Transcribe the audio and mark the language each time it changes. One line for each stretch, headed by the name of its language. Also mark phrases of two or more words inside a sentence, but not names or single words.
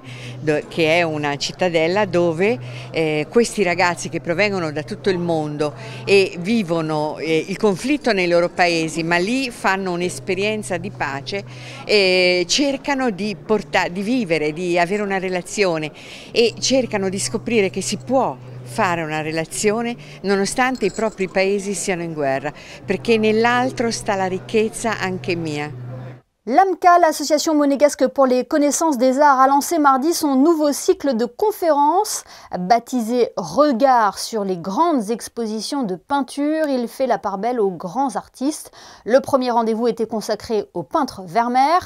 Italian: che è una cittadella dove questi ragazzi che provengono da tutto il mondo e vivono il conflitto nei loro paesi, ma lì fanno un'esperienza di pace cercano di vivere, di avere una relazione e cercano di scoprire che si può fare una relazione nonostante i propri paesi siano in guerra, perché nell'altro sta la ricchezza anche mia.
French: L'AMCA, l'Association monégasque pour les connaissances des arts, a lancé mardi son nouveau cycle de conférences baptisé Regard sur les grandes expositions de peinture. Il fait la part belle aux grands artistes. Le premier rendez-vous était consacré au peintre Vermeer.